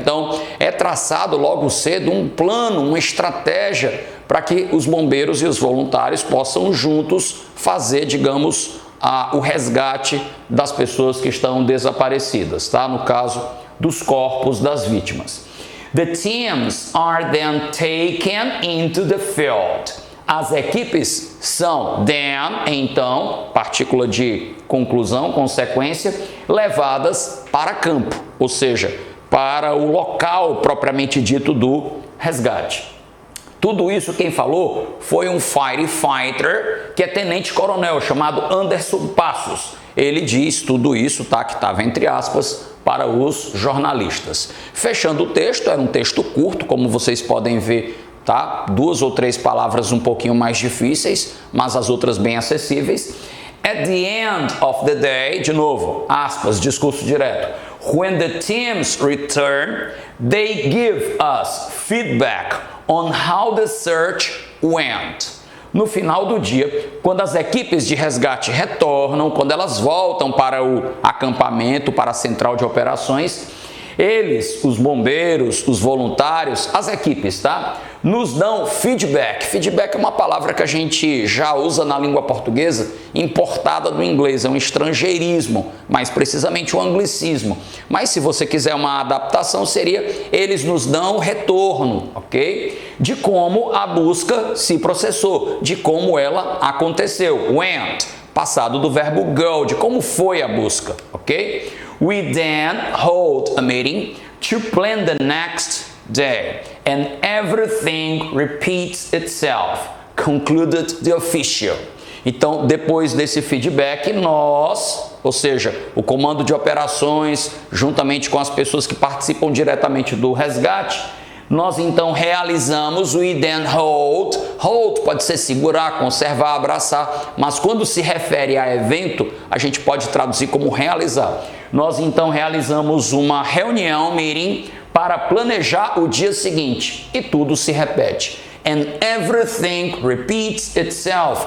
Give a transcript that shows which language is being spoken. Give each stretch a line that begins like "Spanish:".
Portuguese: Então, é traçado logo cedo um plano, uma estratégia para que os bombeiros e os voluntários possam juntos fazer, digamos, o resgate das pessoas que estão desaparecidas, tá? No caso dos corpos das vítimas.
English: The teams are then taken into the field.
Portuguese: As equipes são then, então, partícula de conclusão, consequência, levadas para campo, ou seja, para o local propriamente dito do resgate. Tudo isso quem falou foi um firefighter, que é tenente-coronel, chamado Anderson Passos. Ele diz tudo isso, tá, que estava entre aspas, para os jornalistas. Fechando o texto, era um texto curto, como vocês podem ver, tá? 2 ou 3 palavras um pouquinho mais difíceis, mas as outras bem acessíveis.
English: At the end of the day,
Portuguese: de novo, aspas, discurso direto.
English: When the teams return, they give us feedback on how the search went.
Portuguese: No final do dia, quando as equipes de resgate retornam, quando elas voltam para o acampamento, para a central de operações, eles, os bombeiros, os voluntários, as equipes, tá? Nos dão feedback. Feedback é uma palavra que a gente já usa na língua portuguesa, importada do inglês, é um estrangeirismo, mais precisamente um anglicismo. Mas se você quiser uma adaptação, seria eles nos dão retorno, ok? De como a busca se processou, de como ela aconteceu. Went, passado do verbo go, de como foi a busca, ok?
English: We then hold a meeting to plan the next day, and everything repeats itself, concluded the official.
Portuguese: Então, depois desse feedback, nós, ou seja, o comando de operações, juntamente com as pessoas que participam diretamente do resgate, Nós então realizamos,
English: we then hold.
Portuguese: Hold pode ser segurar, conservar, abraçar, mas quando se refere a evento, a gente pode traduzir como realizar. Nós então realizamos uma reunião, meeting, para planejar o dia seguinte e tudo se repete.
English: And everything repeats itself.